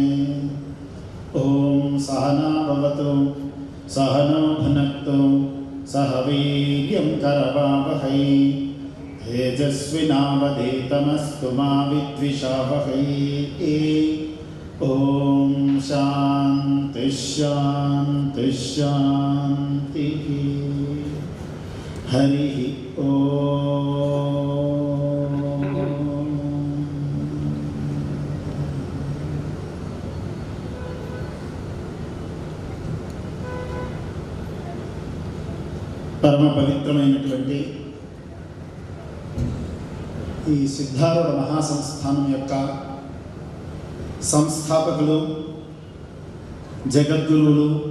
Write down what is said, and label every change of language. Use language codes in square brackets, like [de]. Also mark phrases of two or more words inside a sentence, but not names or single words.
[sa] ओम सहना भवतु सहनो भुनक्तु सह वीर्यं करवावहै तेजस्विनावधीतमस्तु मा विद्विषावहै। ओम शांति शांति शांति। हरि ओम। [te] పరమ పవిత్రమైనటువంటి ఈ సిద్ధారూఢ మహాసంస్థానం యొక్క సంస్థాపకులు, జగద్గురువులు,